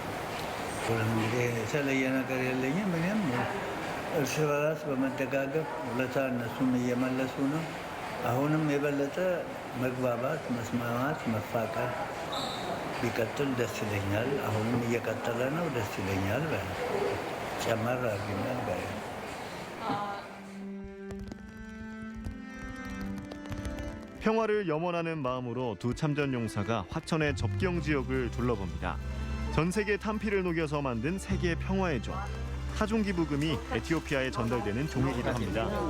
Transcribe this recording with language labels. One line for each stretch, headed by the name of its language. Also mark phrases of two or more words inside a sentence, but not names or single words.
Amharic: እንግዲህ የተለየ ነገር የለኝም። እኔም እርስ በራስ በመደጋገፍ ውለታ እነሱም እየመለሱ ነው። አሁንም የበለጠ መግባባት፣ መስማማት፣ መፋቀር ቢቀጥል ደስ ይለኛል። አሁንም እየቀጠለ ነው፣ ደስ ይለኛል። ጨመር አድርጊናል በ
Korean: 평화를 염원하는 마음으로 두 참전 용사가 화천의 접경 지역을 둘러봅니다. 전 세계 탄피를 녹여서 만든 세계 평화의 종. 하중 기부금이 에티오피아에 전달되는 종이기도 합니다.